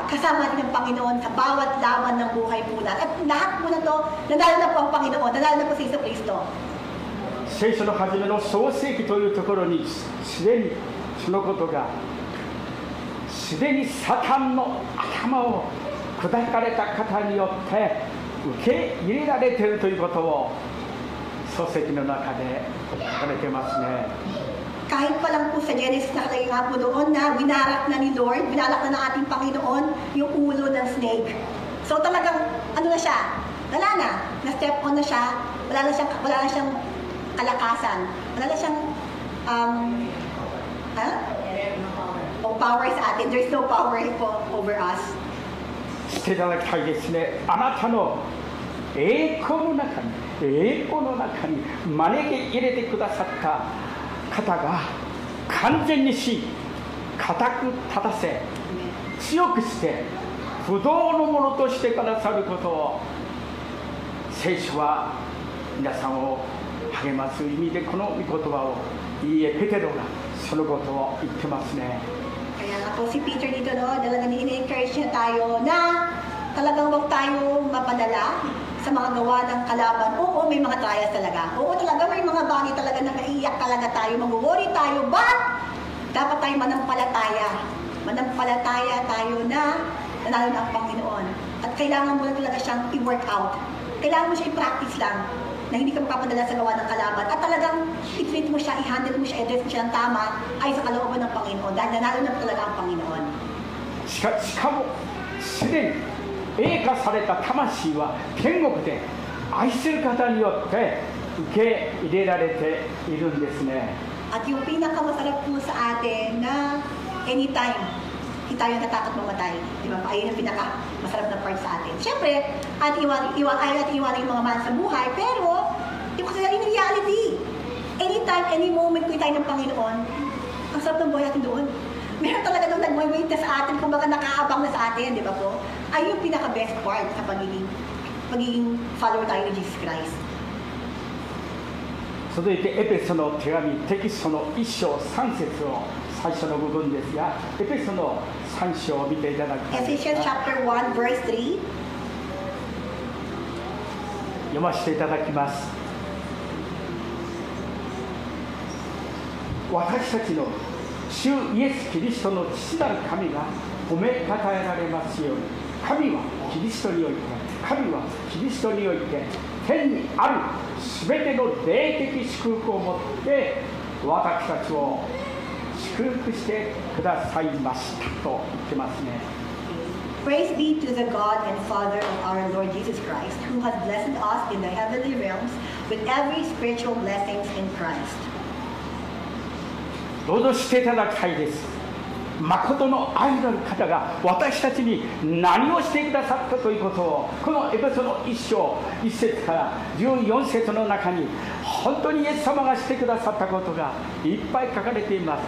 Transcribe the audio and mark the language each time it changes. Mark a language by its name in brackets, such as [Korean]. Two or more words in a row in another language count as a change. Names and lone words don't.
[Filipino] Kasama natin ang Panginoon sa bawat laban ng buhay po natin. At lahat po na to, nanalo na po ang Panginoon, nanalo na po si Jesucristo. [Japanese] 聖書の初めの創世記というところにすでにそのことがすでにサタンの頭を砕かれた方によって受け入れられているということを創世記の中で書かれてますね。 [Filipino] Kahit pa lang po sa Genesis nakalagay nga po doon na winalak na ng ating Panginoon yung ulo ng snake. So talagang na siya, wala na [English] step on [Filipino] na siya, wala na siyang kalakasan, wala na siyang power sa atin. [English] There's no power over us. [Japanese] していただきたいですね。あなたの栄光の中に招き入れてくださった方が完全にし、固く立たせ、強くして不動のものとしてくださることを聖書は皆さんを励ます意味でこの御言葉をペテロがそのことを言ってますね。 [Filipino] Kaya nga po si Peter dito, talagang ini-encourage niya tayo na talagang huwag tayo mapadala sa mga gawa ng kalaban. Oo, may mga trials talaga. Oo, talaga may mga bagay talaga na naiiyak talaga tayo, mag-worry tayo, but dapat tayo manampalataya. Manampalataya tayo na nanalo na ang Panginoon. At kailangan mo na talaga siyang [English] i-work out. [Filipino] Kailangan mo siya i-practice lang na hindi ka mapapadala sa gawa ng kalaban. At talagang i-treat mo siya, i-handle mo siya, i-address mo siya ng tama ay sa kalooban ng Panginoon. Dahil nanalo na talaga ang Panginoon. [Japanese] しかもすでに栄化された魂は天国で愛する方によって受け入れられているんですね。 [Filipino] At yung pinakamasarap po sa atin na anytime hindi tayo natakot mamatay. Di ba? Ayun ang pinaka-masarap na part sa atin. Siyempre, ayaw natin iwanan yung mga mahal sa buhay, pero, kasi [English] in reality, anytime, any moment, [Filipino] kung tayo ng Panginoon, ang sarap ng buhay natin doon. Meron talaga doon nag-wait na sa atin, kung baka nakaabang na sa atin, di ba po? Ay yung pinaka- [English] best part [Filipino] sa pagiging follower tayo ni Jesus Christ. [Japanese] 続いてエペソの手紙テキストの1章3節を最初の部分ですが、エペソの3章を見ていただきたいです Ephesians が、 [English] chapter 1, verse 3. [Japanese] 読ませていただきます。私たちの主イエス・キリストの父なる神が褒めたたえられますように、神はキリストにおいて、神はキリストにおいて天にあるすべての霊的祝福をもって私たちを祝福してくださいましたと言ってますね。 [English] Praise be to the God and Father of our Lord Jesus Christ, who has blessed us in the heavenly realms with every spiritual blessings in Christ. [Japanese] どうぞしていただきたいです。誠の愛なる方が私たちに何をしてくださったということを、このエペソの1章1節から14節の中に本当にイエス様がしてくださったことがいっぱい書かれています。